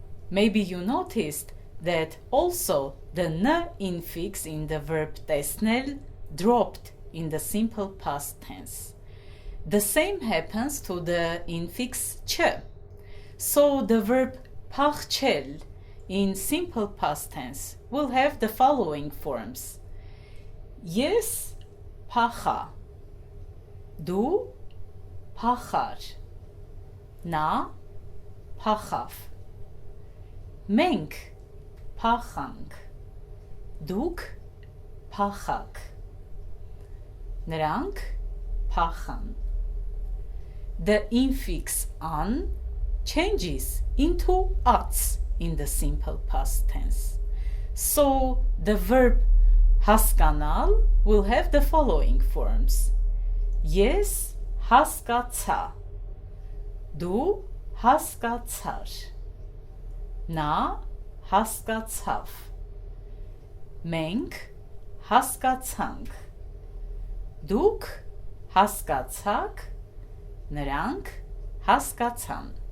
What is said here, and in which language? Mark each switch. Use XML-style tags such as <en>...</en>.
<en>Maybe you noticed that also the n infix in the verb տեսնել dropped in the simple past tense. The same happens to the infix ch. So the verb փախչել in simple past tense will have the following forms.</en> <hy>Yes փախա, դու փախար, նա փախավ, մենք փախանք, դուք փախաք, նրանք փախան.</hy> <en>The infix an changes into ats in the simple past tense. So the verb հասկանալ will have the following forms.</en> <hy>Ես հասկացա, դու հասկացար, նա հասկացավ, մենք հասկացանք, դուք հասկացաք, նրանք հասկացան.</hy>